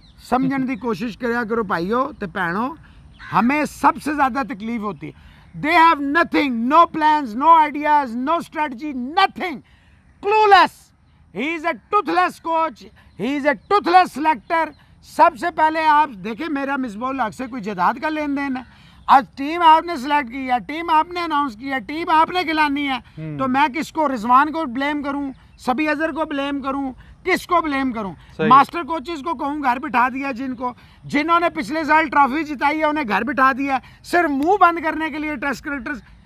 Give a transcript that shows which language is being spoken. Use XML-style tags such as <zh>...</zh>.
<hi>समझने की कोशिश करा करो भाइयों तो भैनों, हमें सबसे ज़्यादा तकलीफ होती है।</hi> <en>They have nothing, no plans, no ideas, no strategy, nothing. Clueless. He is a toothless coach. He is a toothless selector.</en> <hi>सबसे पहले आप देखें मेरा मिसबाउल हक से कोई जायदाद का लेन देन है? आज टीम आपने सिलेक्ट की है, टीम आपने अनाउंस किया, टीम आपने खिलानी है, तो मैं किसको, रिजवान को ब्लेम करूं, सभी अजहर को ब्लेम करूं, किसको ब्लेम करूं? मास्टर कोचेस को कहूं घर बिठा दिया, जिन्होंने पिछले साल ट्रॉफी जिताई है उन्हें घर बिठा दिया सिर्फ मुंह बंद करने के लिए टेस्ट क्रिकेटर्स।</hi>